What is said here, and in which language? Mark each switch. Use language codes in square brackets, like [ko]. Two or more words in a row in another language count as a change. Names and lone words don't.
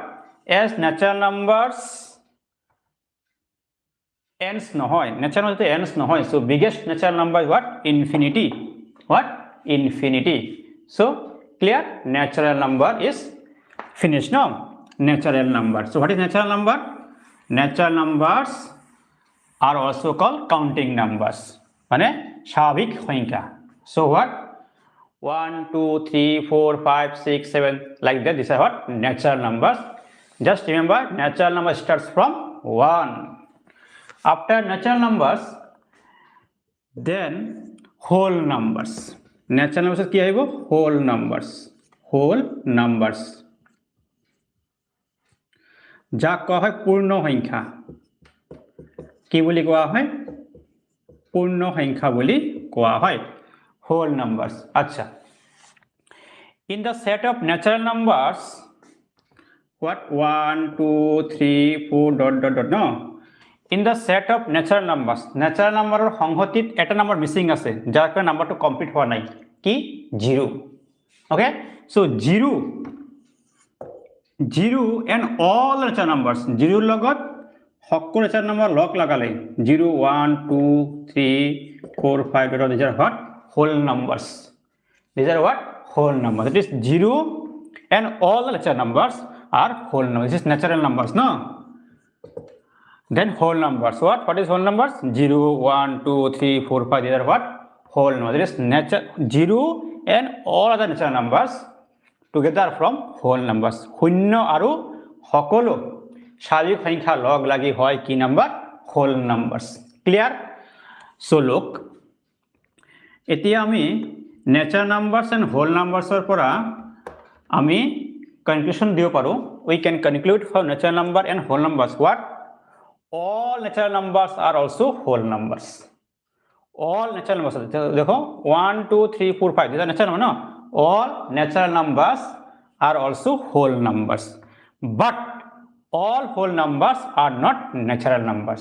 [en] As natural numbers ends নহয়, natural number ends নহয়, so biggest natural number is what? Infinity. What? Infinity. So clear? Natural number is finished now. Natural number. So what is natural number? Natural numbers are also called counting numbers. [as] মানে স্বাভাৱিক সংখ্যা. [en] So what? 1 2 3 4 5 6 7 like that. These are what? Natural numbers. Just remember natural number starts from 1. After natural numbers then whole numbers. Natural numbers [as] কি আহিব? [en] Whole numbers. Whole numbers [as] যাক কোৱা হয় পূৰ্ণ সংখ্যা. কি বুলি কোৱা হয়? পূৰ্ণ সংখ্যা বুলি কোৱা হয়. [en] Whole numbers. আচ্ছা, in the set of natural numbers what 1 2 3 4 dot dot dot no in the set of natural numbers [as] সংহতিত এটা নাম্বার মিসিং আছে যাৰ কাৰণে নাম্বাৰটো কমপ্লিট হোৱা নাই কি [en] 0 okay so 0 and all natural numbers 0 [as] লগত সকলো [en] natural number [as] লগ লাগালে [en] 0 1 2 3 4 5 these are what whole numbers. These are what? Whole numbers. That is 0 and all the natural numbers are whole numbers. This is natural numbers, no? Then whole numbers. What is whole numbers? 0 1 2 3 4 5 these are what? Whole numbers. That is 0 and all other natural numbers together from whole numbers. [as] শূন্য আৰু সকলো স্বাভাৱিক সংখ্যা লগ লাগি হয় কি নাম্বার? [en] whole numbers. Clear? So look, [as] এতিয়া আমি [en] natural numbers and whole numbers [as] পৰা আমি conclusion দিব পাৰো. [en] We can conclude for natural number and whole numbers what? All natural numbers are also whole numbers. All natural numbers देखो 1 2 3 4 5 these are natural number, no? All natural numbers are also whole numbers, but all whole numbers are not natural numbers.